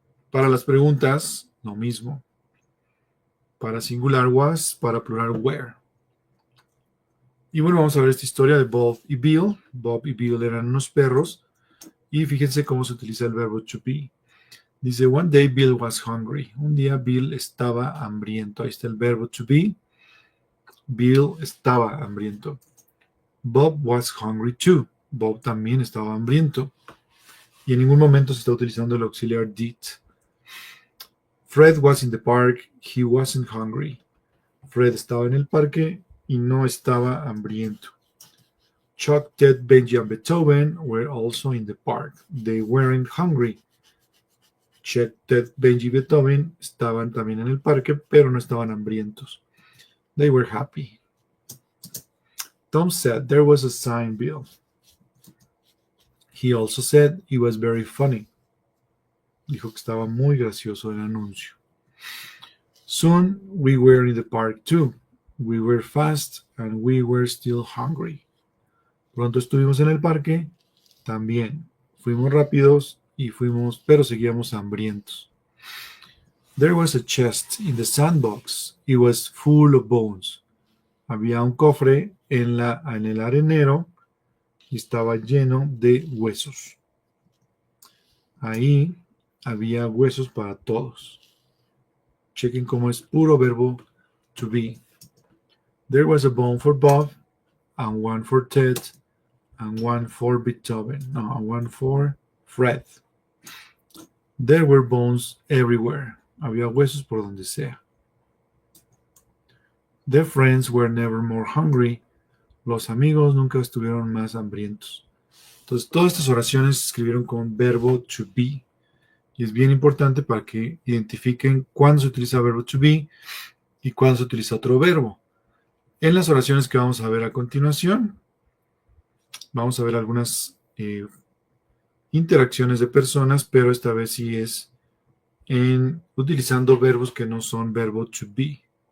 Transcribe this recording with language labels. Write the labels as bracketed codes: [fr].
[es] Para las preguntas, lo mismo. Para singular, was, para plural, were. Y bueno, vamos a ver esta historia de Bob y Bill. Bob y Bill eran unos perros. Y fíjense cómo se utiliza el verbo to be. [en] Dice, one day Bill was hungry. [es] Un día Bill estaba hambriento. Ahí está el verbo to be. Bill estaba hambriento. [en] Bob was hungry too. [es] Bob también estaba hambriento. Y en ningún momento se está utilizando el auxiliar did. [en] Fred was in the park. He wasn't hungry. [es] Fred estaba en el parque y no estaba hambriento. [en] Chuck, Ted, Benji, and Beethoven were also in the park. They weren't hungry. [es] Chuck, Ted, Benji y Beethoven estaban también en el parque, pero no estaban hambrientos. [en] They were happy. Tom said there was a sign, Bill. He also said it was very funny. [es] Dijo que estaba muy gracioso el anuncio. [en] Soon we were in the park too. We were fast and we were still hungry. [es] Pronto estuvimos en el parque también. Fuimos rápidos pero seguíamos hambrientos. [en] There was a chest in the sandbox. It was full of bones. [es] Había un cofre en el arenero y estaba lleno de huesos. Ahí había huesos para todos. Chequen cómo es puro verbo to be. [en] There was a bone for Bob, and one for Ted, and one for Beethoven. No, and one for Fred. There were bones everywhere. [es] Había huesos por donde sea. Their friends were never more hungry. Los amigos nunca estuvieron más hambrientos. Entonces, todas estas oraciones se escribieron con verbo to be. Y es bien importante para que identifiquen cuándo se utiliza verbo to be y cuándo se utiliza otro verbo. En las oraciones que vamos a ver a continuación, vamos a ver algunas interacciones de personas, pero esta vez sí es utilizando verbos que no son verbo to be.